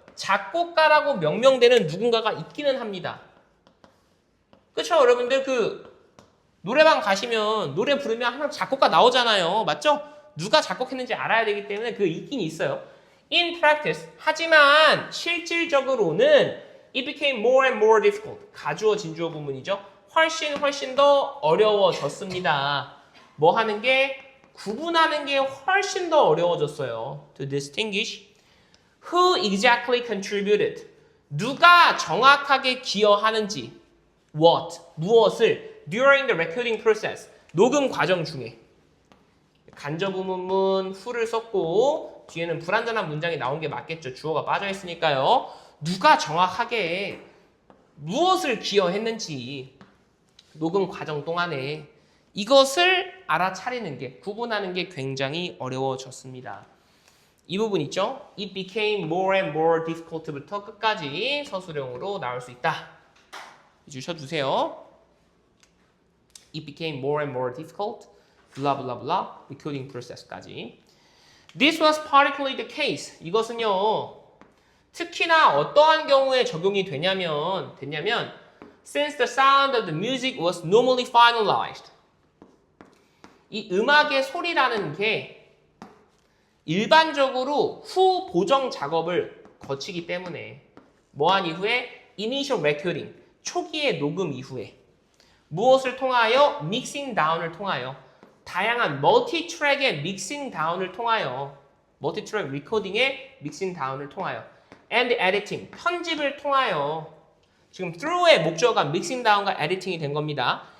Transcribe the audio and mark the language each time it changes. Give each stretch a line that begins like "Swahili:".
Korean: 작곡가라고 명명되는 누군가가 있기는 합니다. 그렇죠? 여러분들 노래방 가시면 노래 부르면 항상 작곡가 나오잖아요. 맞죠? 누가 작곡했는지 알아야 되기 때문에 있긴 있어요.
English: In practice
Korean: 하지만 실질적으로는
English: it became more and more difficult
Korean: 가주어 진주어 부문이죠. 훨씬 더 어려워졌습니다. 뭐 하는 게 구분하는 게 훨씬 더 어려워졌어요.
English: To distinguish who exactly contributed
Korean: 누가 정확하게 기여하는지 what 무엇을
English: during the recording process
Korean: 녹음 과정 중에 간접의문문 who를 썼고 뒤에는 불완전한 문장이 나온 게 맞겠죠. 주어가 빠져 있으니까요. 누가 정확하게 무엇을 기여했는지 녹음 과정 동안에 이것을 알아차리는 게 구분하는 게 굉장히 어려워졌습니다. 이 부분 있죠?
English: It became more and more difficult
Korean: 부터 끝까지 서술형으로 나올 수 있다. 주셔주세요.
English: It became more and more difficult. blah blah blah. recording process까지. This was particularly the case.
Korean: 이것은요. 특히나 어떠한 경우에 적용이 됐냐면
English: since the sound of the music was normally finalized.
Korean: 이 음악의 소리라는 게 일반적으로 후 보정 작업을 거치기 때문에 뭐한 이후에
English: initial recording,
Korean: 초기의 녹음 이후에 무엇을 통하여? 믹싱 다운을 통하여 다양한 멀티트랙의 믹싱 다운을 통하여 멀티트랙 리코딩의 믹싱 다운을 통하여
English: and editing,
Korean: 편집을 통하여 지금 through의 목적어가 믹싱 다운과 에디팅이 된 겁니다.